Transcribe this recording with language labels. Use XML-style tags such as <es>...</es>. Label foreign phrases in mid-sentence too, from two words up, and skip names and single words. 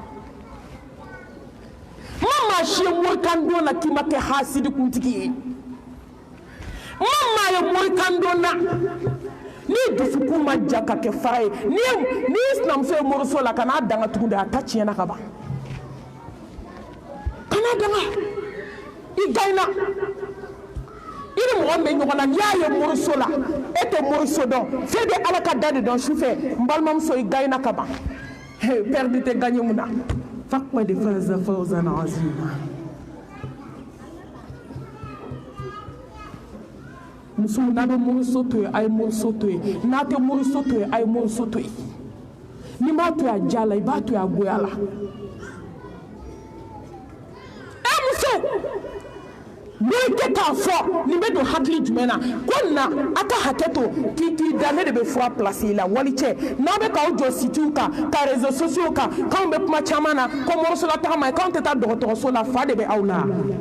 <bm>ma maa si ye morikando na k'i ma kɛ hasidi kuntigi ye ma maa ye morikando na ni dusukun ma ja ka kɛ fara ye ni sinamuso ye moriso la ka n'a danga tugun de a ta tiɲɛna ka ban kana danga i gayna i ni mɔgɔ min bɛ ɲɔgɔn na n'i y'a ye moriso la e tɛ moriso dɔn fɛn bɛ ala ka da de dɔn sufɛ n balimamuso i gayna ka ban perdu tɛ gagné mun na</bm> <ar>فقد فاز فوزا عظيما</ar> <bm>muso n'a bɛ moriso to yen a ye moriso to yen n'a tɛ moriso to yen a ye moriso to yen n'i m'a to yen a diya la i b'a to yen a goya la n'i tɛ k'a fɔ nin bɛ don hakili jumɛn na ko na a ka hakɛ to k'i da ne de bɛ fura place i la wali cɛ n'aw bɛ k'aw jɔ sitiw kan ka</bm> <fr>réseaux sociaux</fr> <bm>kan k'anw bɛ kuma caman na ko morisola tagama ye k'anw tɛ taa dɔgɔtɔrɔso la fa de bɛ aw la</bm>